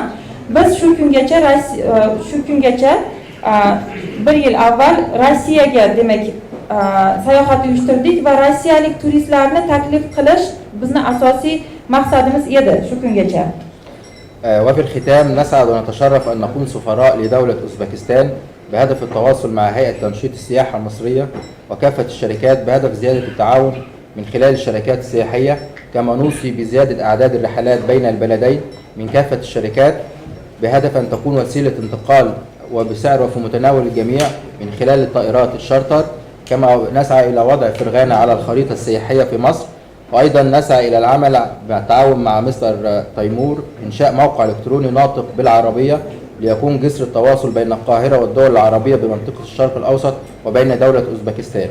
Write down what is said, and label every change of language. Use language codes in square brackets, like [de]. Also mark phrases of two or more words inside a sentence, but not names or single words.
[uz] Biz shu kungacha 1 yil avval Rossiyaga demak sayohat uyushtirdik va rossiyalik turistlarni taklif qilish bizning asosiy maqsadimiz edi shu kungacha. [ar] وفي الختام نسعد ونتشرف أن نكون سفراء لدولة أوزبكستان بهدف التواصل مع هيئة تنشيط السياحة المصرية وكافة الشركات بهدف زيادة التعاون من خلال الشركات السياحية، كما نوصي بزيادة أعداد الرحلات بين البلدين من كافة الشركات بهدف أن تكون وسيلة انتقال وبسعر وفي متناول الجميع من خلال الطائرات الشارتر، كما نسعى إلى وضع فرغانة على الخريطة السياحية في مصر، وأيضا نسعى إلى العمل بالتعاون مع مستر تيمور إنشاء موقع إلكتروني ناطق بالعربية ليكون جسر التواصل بين القاهرة والدول العربية بمنطقة الشرق الأوسط وبين دولة أوزبكستان.